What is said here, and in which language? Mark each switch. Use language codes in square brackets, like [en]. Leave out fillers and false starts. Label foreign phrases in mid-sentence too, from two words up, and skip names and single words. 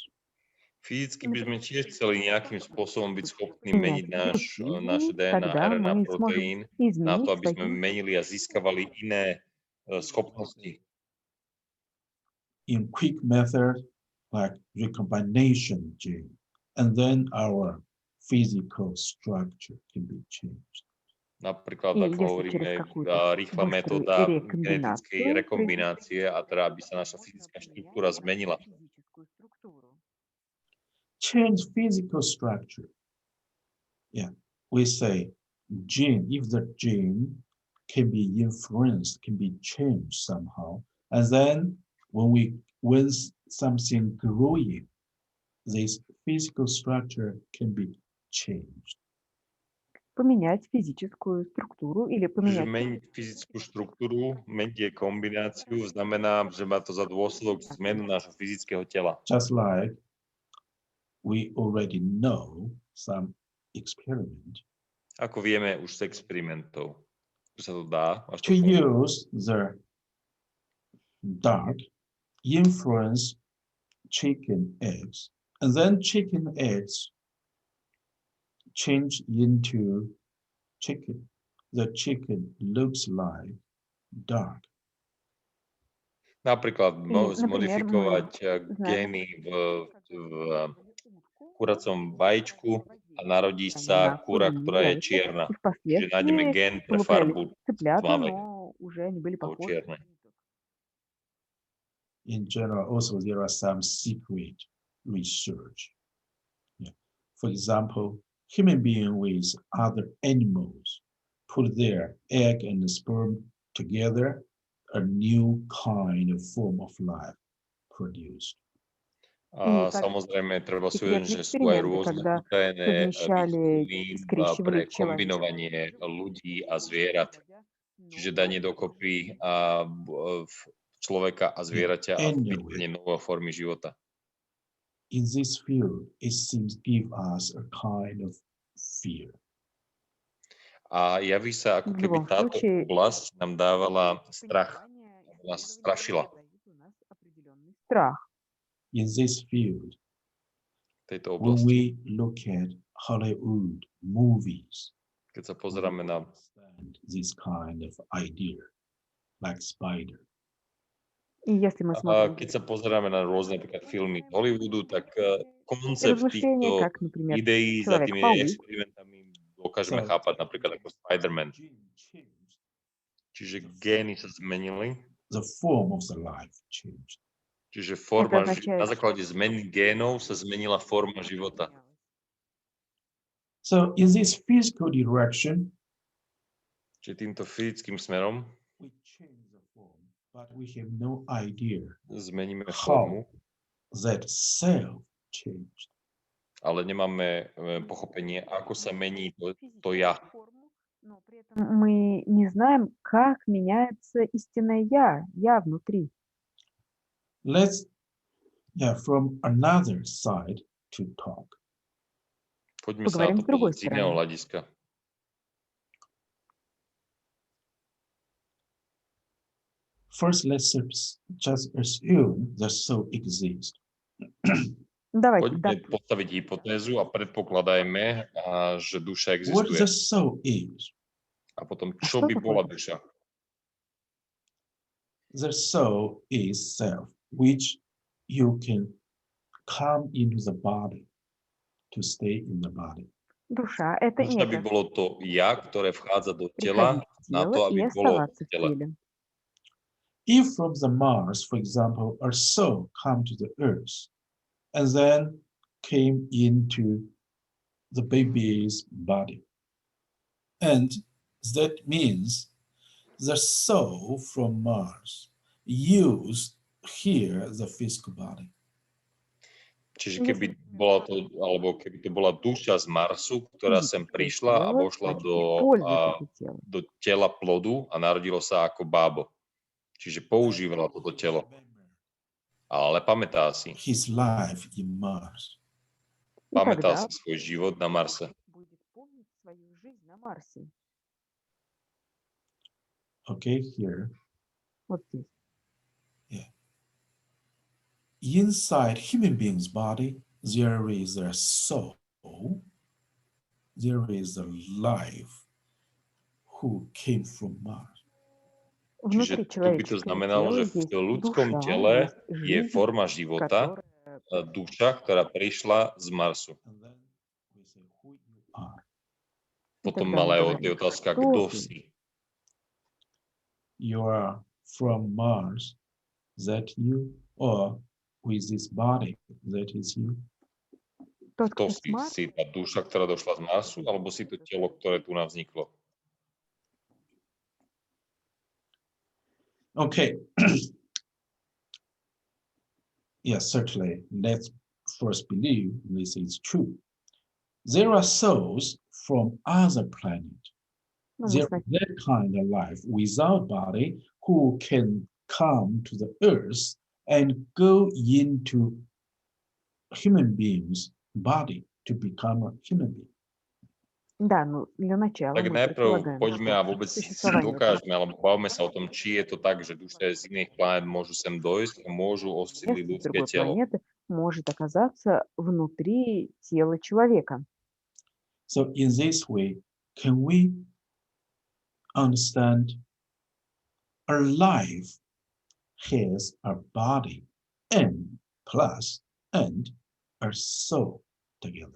[sk] Fyzicky by sme tiež chceli nejakým spôsobom byť schopní [ru] Менять [sk] meniť [ru] свою [sk] naše [ru] жизнь, [sk] DNA, [ru] тогда [sk] RNA, [ru] мы [sk] proteín [ru] сможем [sk] na to, [ru] изменить [sk] aby sme [ru] свои [sk] menili a získavali iné schopnosti. [en] In quick method like recombination gene, and then our physical structure can be changed. [sk] Napríklad, [ru] И [sk] ako [ru] если [sk] hovoríme, [ru] через какую-то [sk] rýchla [ru] быструю [sk] metóda genetickej [ru] рекомбинацию [sk] rekombinácie, a teda aby sa naša fyzická štruktúra zmenila. [ru] физическую структуру. [en] Change physical structure. Yeah, we say gene, if the gene can be influenced, can be changed somehow, and then when something growing, this physical structure can be changed. [ru] Поменять физическую структуру или [sk] Čiže [ru] поменять [sk] meniť fyzickú štruktúru, meniť jej kombináciu, znamená, že má to za dôsledok zmenu nášho fyzického tela. [en] Just like we already know some experiment. [sk] Ako vieme už z experimentov, že sa to dá. Až [en] to use the dark influence chicken eggs, and then chicken eggs change into chicken. The chicken looks like dark. [sk] Napríklad [ru] Например, [sk] zmodifikovať [ru] мы знаем, [sk] gény v kuracom vajíčku a narodí sa [ru] на [sk] kura, [ru] куриные [sk] ktorá je [ru] яйца, [sk] čierna. [ru] и [sk] Čiže nájdeme [ru] впоследствии [sk] gén pre [ru] получались [sk] farbu [ru] цыплята, [sk] tmavé [ru] но уже они были [sk] alebo [ru] похожи. [sk] čierne. [en] In general, also there are some secret research. Yeah. For example, human beings with other animals put their egg and sperm together, a new kind of form of life produced. [sk] A [ru] И так [sk] samozrejme, treba si [ru] такие [sk] uvedomiť, že sú aj [ru] эксперименты, [sk] rôzne [ru] когда [sk] utajené [ru] совмещали, [sk] výskumy [ru] скрещивали [sk] pre kombinovanie ľudí a zvierat. Čiže danie dokopy človeka a zvieraťa a vytvorenie novej formy života. [en] In this field, it seems give us a kind of fear. [sk] A javí sa, ako [ru] В [sk] keby [ru] любом [sk] táto [ru] случае, [sk] oblasť nám dávala strach, nás strašila [ru] у нас определенный страх. [en] In this field, [sk] v tejto [en] when [sk] oblasti. [en] we look at Hollywood movies, [sk] Keď sa pozeráme na [en] understand this kind of idea, like spider. [ru] И если мы [sk] A [ru] смотрим [sk] keď sa pozeráme na rôzne napríklad filmy z Hollywoodu, tak koncept [ru] размышления, [sk] týchto [ru] как, например, [sk] ideí za tými [ru] Человек-паук, [sk] experimentami dokážeme [en] So, [sk] chápať napríklad ako Spider-Man. [en] gene changed, [sk] Čiže gény sa zmenili, [en] the form of the life changed. [sk] čiže forma, [ru] Это означает, [sk] na základe zmeny génov sa zmenila forma života. [en] So in this physical direction, [sk] Čiže týmto fyzickým smerom [en] we change the form, but we have no idea [sk] zmeníme [en] how [sk] formu, [en] that self changed. [sk] ale nemáme pochopenie, ako sa mení to ja. [ru] но при этом мы не знаем, как меняется истинное я внутри. [en] Let's, from another side to talk. [sk] Poďme sa na [ru] Поговорим [sk] to [ru] с другой [sk] pozrieť z iného [ru] стороны. [sk] hľadiska. [en] First, let's just assume the soul exists. [ru] Давайте, да. [sk] Poďme postaviť hypotézu a predpokladajme, že duša [en] What [sk] existuje. [en] the soul is? [sk] A potom, A čo [ru] что [sk] by [ru] такое [sk] bola [ru] душа? [sk] duša? [en] The soul is self, which you can come into the body to stay in the body. [ru] Душа — это [sk] Duša by [ru] некое [sk] bolo to ja, ktoré vchádza do tela [ru] приходить в [sk] na [ru] тело [sk] to, [ru] и [sk] aby bolo [ru] оставаться [sk] v [ru] в [sk] tele. [ru] теле. [en] If from the Mars, for example, a soul come to the Earth and then came into the baby's body, and that means the soul from Mars used here the physical body. [sk] Čiže keby bola to, alebo keby to bola duša z Marsu, ktorá sem prišla a vošla do tela plodu a narodilo sa ako bábo. Čiže používala toto telo. Ale pamätá si. [en] His life in Mars. [sk] Pamätá si svoj život na Marse. [en] Okay, here. [ru] Вот здесь. [en] Yeah. Inside human being's body, there is a soul. There is a life who came from Mars. [sk] Čiže tu by to znamenalo, že v ľudskom tele je forma života, duša, ktorá prišla z Marsu. Potom ale je otázka, kto si. [en] You are from Mars, that you, or with this body, that is you. [sk] Kto si? Si tá duša, ktorá došla z Marsu, alebo si to telo, ktoré tu nám vzniklo? [en] Okay. Yes, certainly. Let's first believe this is true. There are souls from other planets. There is that kind of life without body who can come to the Earth and go into human beings' body to become a human being. [ru] Да, ну для начала [sk] Tak [ru] мы [sk] najprv [ru] предполагаем, [sk] poďme a [ru] что [sk] vôbec si [ru] существование [sk] dokážeme, alebo bavme sa o tom, či je to tak, že duše z iných planét môžu sem dojsť a môžu osídliť [ru] места с [sk] ľudské [ru] другой [sk] telo. [ru] планеты может оказаться внутри тела человека. [en] So in this way, can we understand our life has a body and plus and a soul together?